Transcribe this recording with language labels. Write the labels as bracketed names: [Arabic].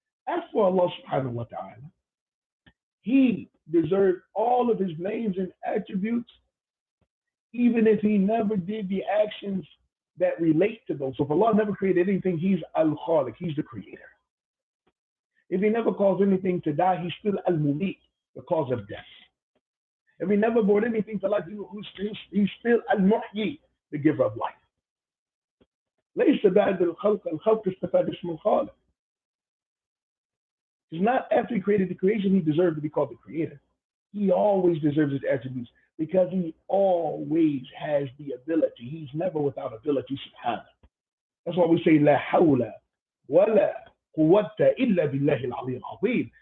[English] As for Allah subhanahu wa ta'ala, he deserved all of his names and attributes, even if he never did the actions that relate to those. So if Allah never created anything, he's Al-Khaliq, he's the creator. If he never caused anything to die, he's still Al-Mumeet, the cause of death. If he never brought anything to life, he's still Al-Muhyi, the giver of life. [Arabic] ليس بعد الخلق استفاد اسم الخالق. [English] It's not after he created the creation he deserved to be called the creator. He always deserves his attributes because he always has the ability. He's never without ability, subhanahu. That's why we say, La hawla wa la quwwata illa billahi al-aliyyil azim.